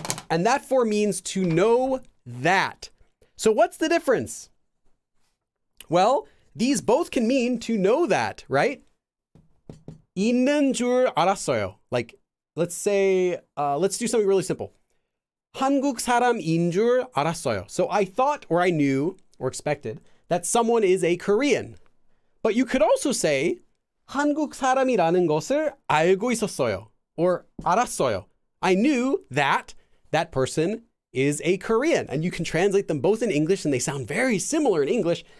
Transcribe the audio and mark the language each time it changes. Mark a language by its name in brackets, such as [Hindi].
[English] And that form means to know that. So what's the difference? Well, these both can mean to know that, right? [Korean] 있는 줄 알았어요. [English] Like, let's say, let's do something really simple. [Korean] 한국 사람인 줄 알았어요. [English] So I thought, or I knew, or expected, that someone is a Korean. [Korean] But you could also say, 한국 사람이라는 것을 알고 있었어요. [English] Or [Korean] 알았어요. [English] I knew that that person is a Korean. And you can translate them both in English, and they sound very similar in English.